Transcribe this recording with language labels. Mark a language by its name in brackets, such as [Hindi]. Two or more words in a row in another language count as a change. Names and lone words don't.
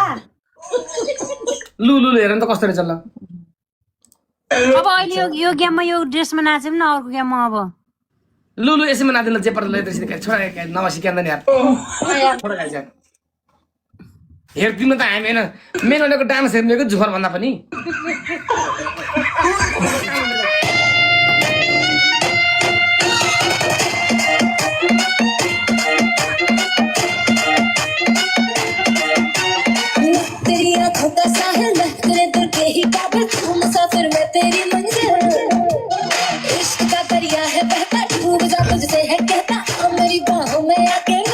[Nepali] लु हेर नि त कस्तो रहेछ ल। अब अहिले यो गेममा यो ड्रेसमा नाच्यौँ न, अर्को गेममा अब लु यसैमा नाच्दैन जे पर्छ त्यसरी छोरा नसिकाउँदैन यार। छोरा गाइस यार हेर्दिन त हामी होइन मेनोको डान्स हेर्नेको झुमर भन्दा पनि। [Hindi] तेरी आंखों का साहिल मैं तेरे दिल के ही काबिल तू मुसाफिर मैं तेरी मंजिल इश्क का दरिया है बहता डूब जा तुझसे है कहता अब मेरी बाहों में आके